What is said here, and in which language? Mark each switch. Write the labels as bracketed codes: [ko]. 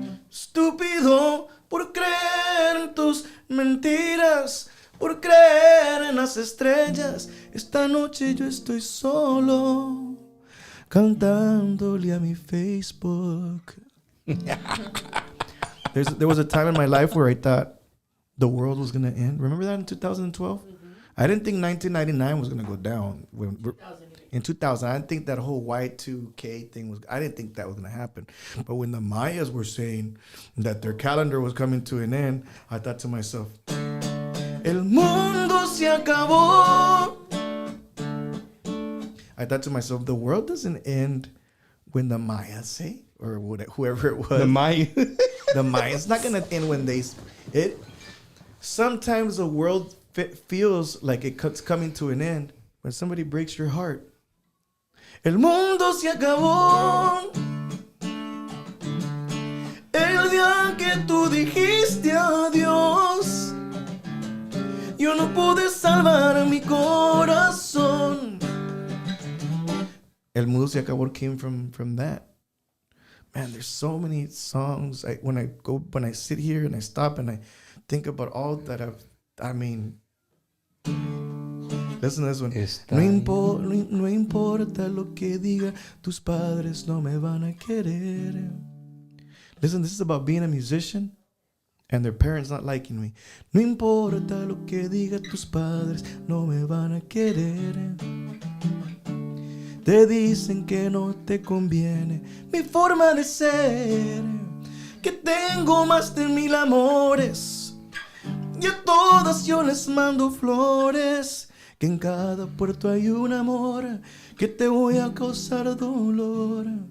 [es] Estúpido, por creer en tus mentiras, por creer en las estrellas. Esta noche yo estoy solo, cantándole a mi Facebook. [en] There was a time in my life where I thought the world was going to end. Remember that in 2012? Mm-hmm. I didn't think 1999 was going to go down. In 2000, I didn't think that whole Y2K thing was, I didn't think that was going to happen. But when the Mayas were saying that their calendar was coming to an end, I thought to myself, [es] el mundo se acabó. [en] I thought to myself, the world doesn't end when the Mayas say, or whoever it was. The Maya. The Mayas. It's not going to end when they... Sometimes the world feels like it's coming to an end when somebody breaks your heart. [es] El mundo se acabó el día que tú dijiste adiós. Yo no pude salvar mi corazón. [en] El mundo se acabó came from that. Man, there's so many songs. When I sit here and I stop and I think about all that listen to this one. [es] No importa lo que diga, tus padres no me van a querer. [en] Listen, this is about being a musician and their parents not liking me. [es] No importa lo que diga, tus padres no me van a querer. Te dicen que no te conviene mi forma de ser, que tengo más de 1000 amores y a todas yo les mando flores, que en cada puerto hay un amor que te voy a causar dolor.